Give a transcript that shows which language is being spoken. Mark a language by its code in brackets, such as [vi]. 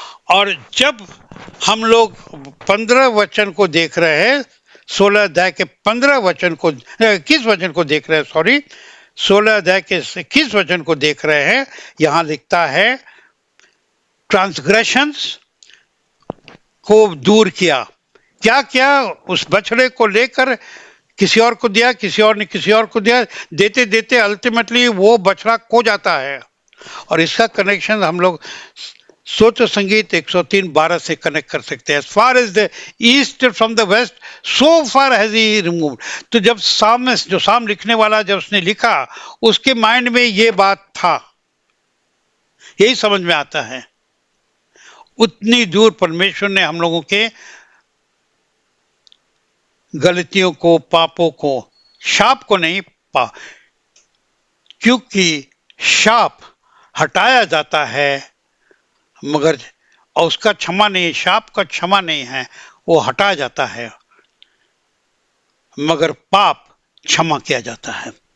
[hi] और जब हम लोग 15 वचन को देख रहे हैं, 16 अध्याय के 15 वचन को 21 वचन को देख रहे हैं, सॉरी 16 अध्याय के 21 वचन को देख रहे हैं, यहां लिखता है ट्रांसग्रेशंस को दूर किया। क्या क्या? उस बछड़े को लेकर किसी और को दिया, किसी और ने किसी और को दिया, देते देते अल्टीमेटली वो बछड़ा खो जाता है। और इसका कनेक्शन हम लोग स्तोत्र संगीत 103:12 से कनेक्ट कर सकते हैं। [en] As far as the east from the west, so far has he removed। [hi] तो जब जो साम लिखने वाला जब उसने लिखा, उसके माइंड में ये बात था, यही समझ में आता है, उतनी दूर परमेश्वर ने हम लोगों के गलतियों को, पापों को, शाप को नहीं क्योंकि शाप हटाया जाता है, मगर और उसका क्षमा नहीं, शाप का क्षमा नहीं है, वो हटाया जाता है, मगर पाप क्षमा किया जाता है।